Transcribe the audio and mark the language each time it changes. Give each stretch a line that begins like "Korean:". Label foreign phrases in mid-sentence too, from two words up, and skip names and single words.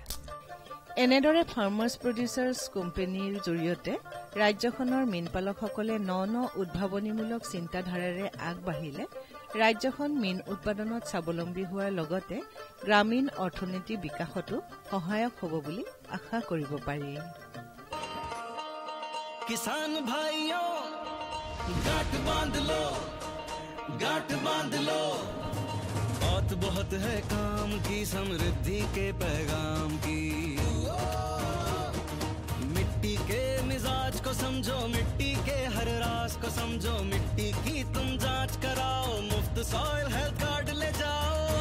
Assamese: এনেদৰে ফাৰ্মাৰ্ছ প্ৰডিউচাৰ্ছ কোম্পানীৰ জৰিয়তে ৰাজ্যখনৰ মীনপালকসকলে ন উদ্ভাৱনীমূলক চিন্তাধাৰাৰে আগবাঢ়িলে ৰাজ্যখন মীন উৎপাদনত স্বাৱলম্বী হোৱাৰ লগতে গ্ৰামীণ অৰ্থনীতি বিকাশতো সহায়ক হ'ব বুলি আশা কৰিব পাৰি
Hindi: किसान भाइयों गांठ बांध लो बात बहुत है काम की समृद्धि के पैगाम की मिट्टी के मिजाज को समझो मिट्टी के हर राज को समझो मिट्टी की तुम जांच कराओ मुफ्त सॉइल हेल्थ कार्ड ले जाओ